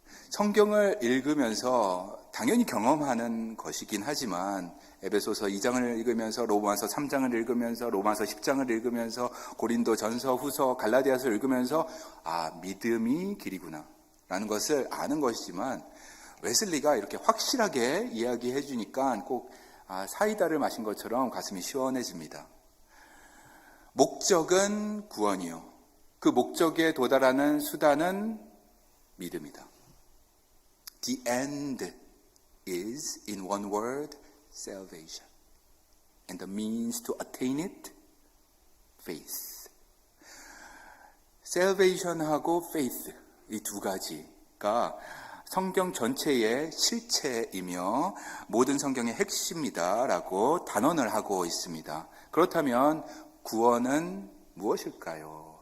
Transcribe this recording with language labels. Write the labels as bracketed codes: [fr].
[ko] 성경을 읽으면서 당연히 경험하는 것이긴 하지만 에베소서 2장을 읽으면서, 로마서 3장을 읽으면서, 로마서 10장을 읽으면서, 고린도 전서, 후서, 갈라디아서를 읽으면서 믿음이 길이구나 라는 것을 아는 것이지만, 웨슬리가 이렇게 확실하게 이야기해 주니까 꼭 사이다를 마신 것처럼 가슴이 시원해집니다. 목적은 구원이요. 그 목적에 도달하는 수단은 믿음이다. [en] The end is, in one word, salvation. And the means to attain it, faith. [ko] salvation하고 faith, 이 두 가지가 성경 전체의 실체이며 모든 성경의 핵심이다라고 단언을 하고 있습니다. 그렇다면 구원은 무엇일까요?